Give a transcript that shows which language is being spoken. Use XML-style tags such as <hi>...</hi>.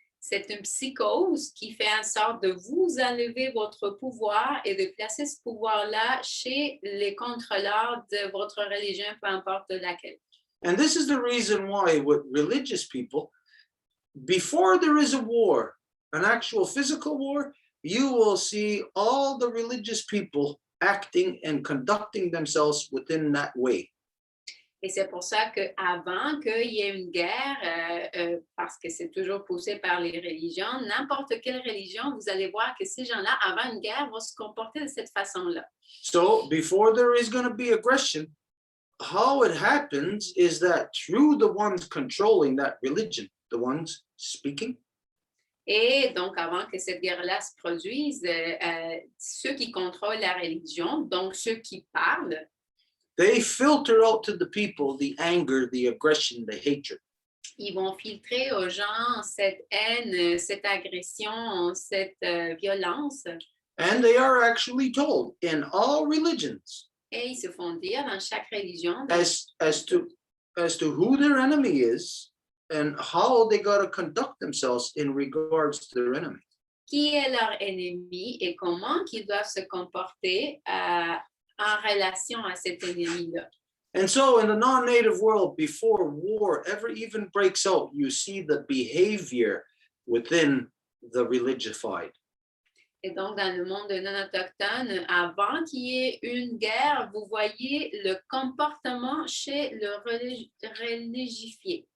<fr>C'est une psychose qui fait en sorte de vous enlever votre pouvoir et de placer ce pouvoir-là chez les contrôleurs de votre religion, peu importe laquelle.</fr> <en>And this is the reason why with religious people, before there is a war, an actual physical war, you will see all the religious people acting and conducting themselves within that way.</en> <fr>Et c'est pour ça qu'avant qu'il y ait une guerre, parce que c'est toujours poussé par les religions, n'importe quelle religion, vous allez voir que ces gens-là, avant une guerre, vont se comporter de cette façon-là.</fr> <en>So before there is going to be aggression, how it happens is that through the ones controlling that religion, the ones speaking,</en> <fr>Et donc, avant que cette guerre-là se produise, ceux qui contrôlent la religion, donc ceux qui parlent,</fr> <en>They filter out to the people the anger, the aggression, the hatred.</en> <fr>Ils vont filtrer aux gens cette haine, cette agression, cette violence.</fr> <en>And they are actually told in all religions</en> <fr>Et ils se font dire dans chaque religion</fr> <en>as to who their enemy is and how they got to conduct themselves in regards to their enemy.</en> <fr>qui est leur ennemi et comment ils doivent se comporter en relation à cet ennemi-là.</fr> <en>And so in the non-native world, before war ever even breaks out, you see the behavior within the religified.</en> <fr>Et donc, dans le monde non autochtone, avant qu'il y ait une guerre, vous voyez le comportement chez le religifié.</fr>